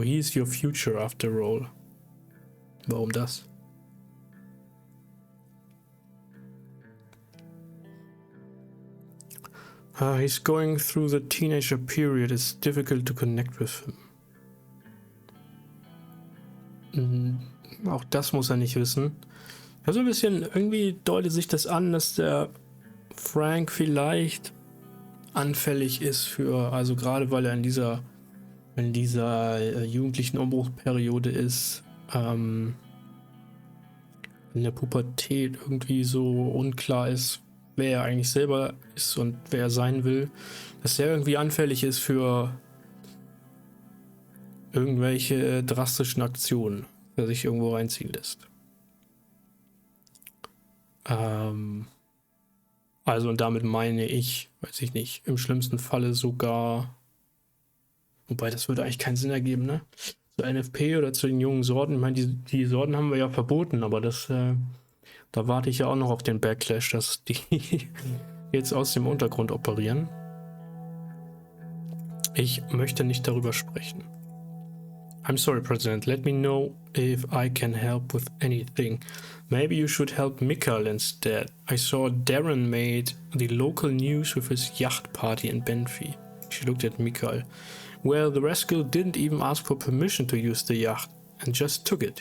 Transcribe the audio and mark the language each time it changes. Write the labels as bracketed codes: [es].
[en] He is your future after all. [de] Warum das? [en] He's going through the teenager period. It's difficult to connect with him. [de] Auch das muss er nicht wissen. Ja, so ein bisschen, irgendwie deutet sich das an, dass der Frank vielleicht anfällig ist für, also gerade weil er in dieser jugendlichen Umbruchperiode ist, in der Pubertät irgendwie so unklar ist, wer er eigentlich selber ist und wer er sein will, dass er irgendwie anfällig ist für irgendwelche drastischen Aktionen, der sich irgendwo reinziehen lässt. Also und damit meine ich, weiß ich nicht, im schlimmsten Falle sogar, wobei das würde eigentlich keinen Sinn ergeben, ne? Zur NFP oder zu den jungen Sorten, ich meine, die Sorten haben wir ja verboten, aber das, da warte ich ja auch noch auf den Backlash, dass die jetzt aus dem Untergrund operieren. Ich möchte nicht darüber sprechen. [en] I'm sorry, President. Let me know if I can help with anything. Maybe you should help Mikael instead. I saw Darren made the local news with his yacht party in Benfi. She looked at Mikael. Well, the rascal didn't even ask for permission to use the yacht and just took it.